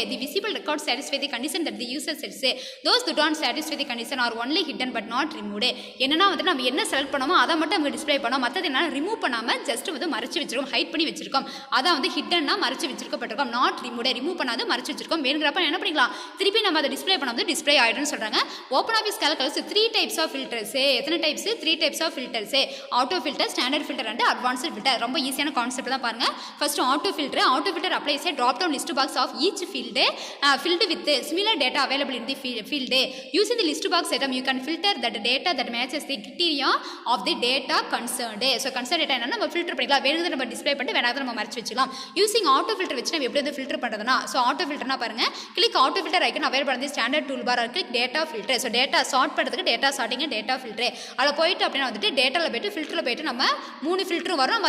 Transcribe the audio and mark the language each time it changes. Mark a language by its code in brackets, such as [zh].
[en] The visible records satisfy the condition that the user sets. Those who don't satisfy the condition are only hidden but not removed. [ta] என்னன்னா வந்து நம்ம என்ன select பண்ணோமோ அதை மட்டும் நமக்கு display பண்ணோம், மற்றது என்ன ரிமூவ் பண்ணாமல் ஜஸ்ட் வந்து மறைச்சு வச்சிருக்கோம், ஹைட் பண்ணி வச்சிருக்கோம். அதான் வந்து ஹிட்டன்னா மறைச்சு வச்சிருக்கப்பட்டிருக்கோம், நாட் ரிமூவ், ரிமூவ் பண்ணாது மறைச்சு வச்சிருக்கோம். வேணுங்கிறப்ப என்ன பண்ணிக்கலாம், திருப்பி நம்ம அதை டிஸ்ப்ளே பண்ணாமல் டிஸ்ப்ளே ஆகிடும்னு சொல்கிறாங்க. [en] Open office calculus 3 types of filters. [ta] எத்தனை types? [en] 3 types of filters. Auto filter, standard filter and advanced filter. [ta] ரொம்ப ஈஸியான கான்செப்ட் தான் பாருங்க. [en] First auto filter applies a drop down list box of each field filled with similar data available in the field. Using the list box item you can filter that data that matches the criteria of the data concerned. [ta] So concerned data என்ன நம்ம filter பண்ணிக்கலாம், வேணுங்கிறத நம்ம display பண்ணிட்டு வேணாத நம்ம மறைச்சு வச்சுக்கலாம். Using auto filter வச்சு நம்ம எப்படி வந்து ஃபில்டர் பண்ணுறதுனா, ஸோ ஆட்டோ ஃபில்டர்னா பாருங்க, [en] Click auto filter icon available இந்த standard tool bar click data filter. [ta] So data chart பண்ணுறதுக்கு டேட்டா சார்ட்டிங் டேட்டா ஃபில்டர். அதில் போயிட்டு அப்படின்னா வந்துட்டு டேட்டாவில் போயிட்டு ஃபில்டரில் போயிட்டு நம்ம 3 ஃபில்டரும் வரும்.